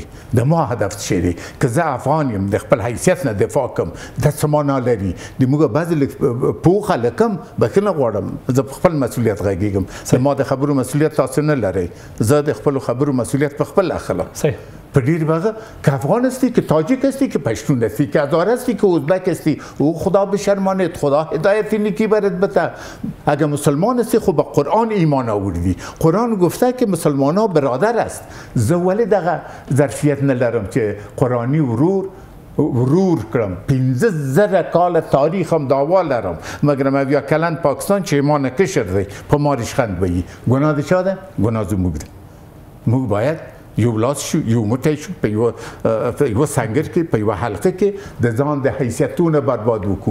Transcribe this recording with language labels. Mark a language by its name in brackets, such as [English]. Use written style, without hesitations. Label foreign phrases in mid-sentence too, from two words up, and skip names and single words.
[Pashto] د ما هدف څه دی؟ که زه افغان یم د خپل حیثیت نه دفاع کوم، دا څه معنا لري؟ د موږ بعضې پوه خلک هم بخښنه غواړم، زه په خپل مسؤلیت غږیږم. د ما د خبرو مسؤلیت تاسو نه لرئ، زه د خپلو خبرو مسؤلیت په خپل اخلم. په ډیر واقع [Persian] که افغان هستی، که تاجیک هستی، که پشتون هستی، که هزار هستی، که ازبک هستی، او خدا بشرمانت، خدا هدایت نیکی برات بده. اگه مسلمان هستی خب به قرآن ایمان آوردی. قرآن گفته که مسلمان ها برادر است. [Pashto] زه ولی دغه ظرفیت ندارم که قرآنی ورور کړم. 15,000 کال تاریخ هم دعوا لرم، مګر بیا کلن پاکستان چې ما نه کشر دی په ما ریشخند ویي. ګناه د چا ده؟ ګناه زموږ ده. موږ باید یو لاس شو، یو موټی شو، په یوه سنګر کې، په یوه حلقه کې د ځان د حیثیتونه برباد وکړو.